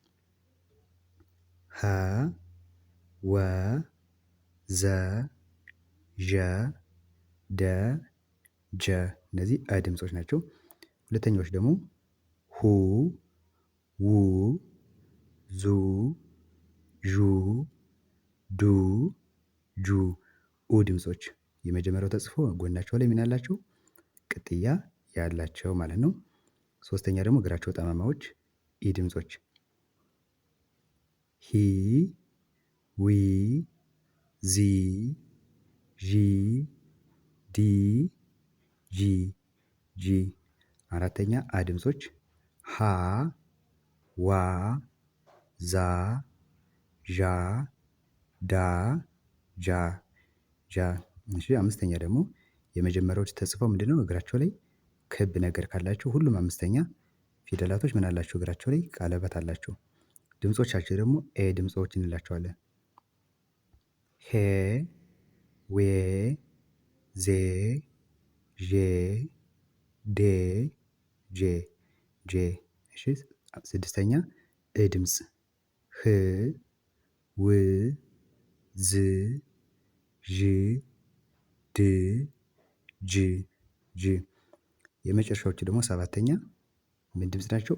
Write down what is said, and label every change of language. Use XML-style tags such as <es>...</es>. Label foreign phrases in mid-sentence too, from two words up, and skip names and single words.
<am>ሀ ወ ዘ ዠ ደ ጀ እነዚህ አ ድምጾች ናቸው። ሁለተኛዎች ደግሞ ሁ ው ዙ ዡ ዱ ጁ ኡ ድምጾች የመጀመሪያው ተጽፎ ጎናቸው ላይ ምን ያላቸው ቅጥያ ያላቸው ማለት ነው። ሶስተኛ ደግሞ እግራቸው ጠማማዎች ኢ ድምጾች ሂ ዊ ዚ ዢ ዲ ጂ ጂ አራተኛ አ ድምጾች ሃ ዋ ዛ ዣ ዳ ጃ ጃ እሺ አምስተኛ ደግሞ የመጀመሪያዎች ተጽፈው ምንድነው እግራቸው ላይ ክብ ነገር ካላቸው ሁሉም አምስተኛ ፊደላቶች ምን አላቸው እግራቸው ላይ ቀለበት አላቸው። ድምጾቻቸው ደግሞ ኤ ድምጾች እንላቸዋለን። ሄ ዌ ዜ ዤ ዴ ጄ ጄ እሺ ስድስተኛ እ ድምጽ ህ ው ዝ ዥ ድ ጅ ጅ የመጨረሻዎቹ ደግሞ ሰባተኛ ምን ድምጽ ናቸው?</am>